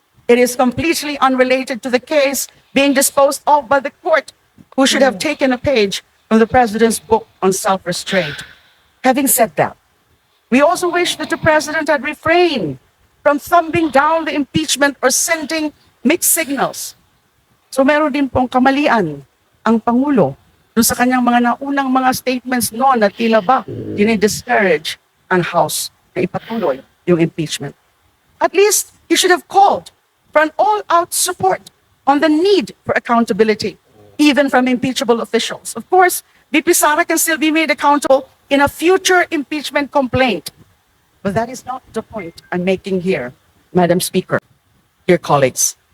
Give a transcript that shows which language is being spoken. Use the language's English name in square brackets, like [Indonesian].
[English] It is completely unrelated to the case being disposed of by the court, who should have taken a page from the President's book on self-restraint. Having said that, we also wish that the President had refrained from thumbing down the impeachment or sending mixed signals. [Filipino] So meron din pong kamalian ang Pangulo doon sa kanyang mga naunang mga statements noon na tila ba dinidiscourage ang House na ipatuloy yung impeachment. [English] At least, he should have called for an all-out support on the need for accountability, even from impeachable officials. Of course, VP Sara can still be made accountable in a future impeachment complaint. But that is not the point I'm making here, Madam Speaker, dear colleagues.